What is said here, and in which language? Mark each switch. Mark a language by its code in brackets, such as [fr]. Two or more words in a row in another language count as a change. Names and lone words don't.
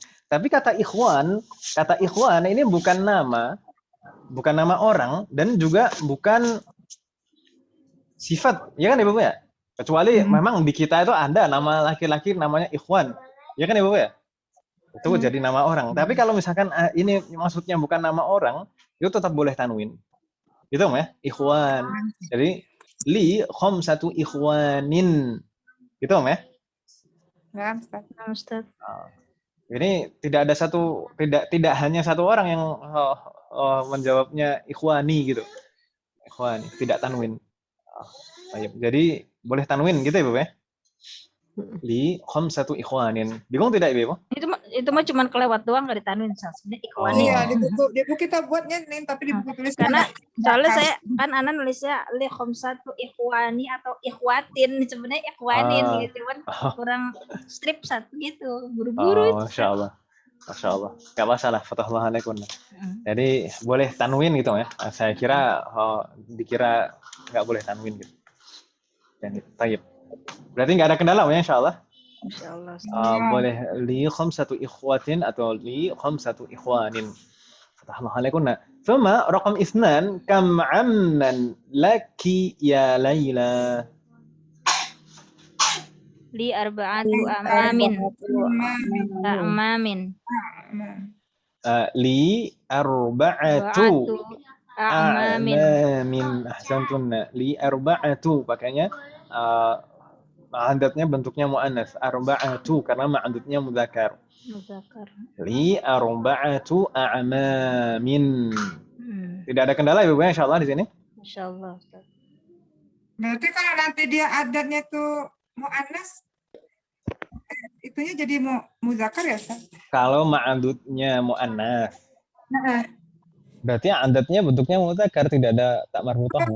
[id] Tapi kata ikhwan ini bukan nama orang dan juga bukan sifat, ya kan Ibu ya? Kecuali memang di kita itu ada nama laki-laki namanya ikhwan, ya kan Ibu ya? Itu jadi nama orang. Tapi kalau misalkan ini maksudnya bukan nama orang, itu tetap boleh tanwin. Gitu ya, ikhwan. Jadi [ar] لي خمسة إخوان. [id] Gitu ya. Ya, Ustaz. Nah, Ustaz. Ini tidak ada tidak hanya satu orang yang menjawabnya ikhwani gitu. Ikhwani, tidak tanwin. Jadi boleh tanwin gitu ya, Bu ya? [ar] لي خمسة إخوان. [id] Bingung tidak, Ibu? Itu mah cuma kelewat doang nggak ditanwin sebenarnya ikhwanin. Iya, di buku kita buatnya nih, tapi di buku tulisnya Karena nggak soalnya pas. saya kan Ana nulisnya [ar] لي خمسة إخواني [id] atau ikhwatin, sebenarnya ikhwanin gitu, cuman kurang strip satu gitu, buru-buru itu. [ar] ما شاء الله. ما شاء الله. [id] Gak masalah. [ar] فتح الله عليكم. [id] Jadi boleh tanwin gitu ya. Saya kira dikira nggak boleh tanwin gitu. Jadi tayyib. Berarti nggak ada kendala ya, [ar] إن شاء الله. إن شاء الله. [id] Boleh [ar] لي خمسة إخوة [id] atau [ar] لي خمسة إخوان. فتح الله عليكم. ثم رقم اثنان كم عما لك يا ليلى. لي أربعة أعمام. A'mamin. لي أربعة a'mamin. أحسنتن. لي أربعة [id] pakainya ma'adatnya bentuknya muannas. Arba'atu karena ma'adatnya mudzakkar. [ar] لي أربعة أعمام. [id] Tidak ada kendala Ibu ya insyaallah di sini? [ar] Insyaallah. [id] Berarti kalau nanti dia adatnya tuh mu'annas, itunya jadi muzakkar ya, Ustaz? Kalau ma'adudnya mu'annas. Berarti adatnya bentuknya mudzakkar, tidak ada tak marbutohnya.